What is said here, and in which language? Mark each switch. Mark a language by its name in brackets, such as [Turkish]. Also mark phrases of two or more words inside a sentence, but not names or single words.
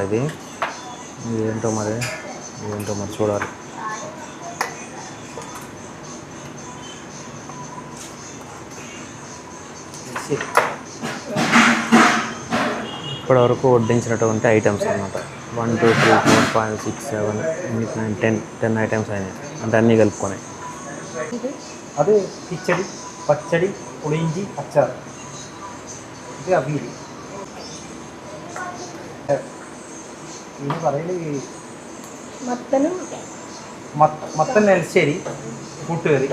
[Telugu] ఇది ఏంటో మరి చూడాలి. ఇప్పటివరకు వడ్డించినటువంటి ఐటమ్స్ అన్నమాట. 1 2 3 4 5 6 7 8 9 10 ఐటమ్స్ అయినాయి అంటే అన్నీ కలుపుకొని. [Malayalam] അത് കിച്ചടി, പച്ചടി, പുളിയിഞ്ചി, അച്ചാർ. ഇത് അവിയൽ. ഇനി പറയുന്നത് മത്തൻ എൽശ്ശേരി കൂട്ടുകറി.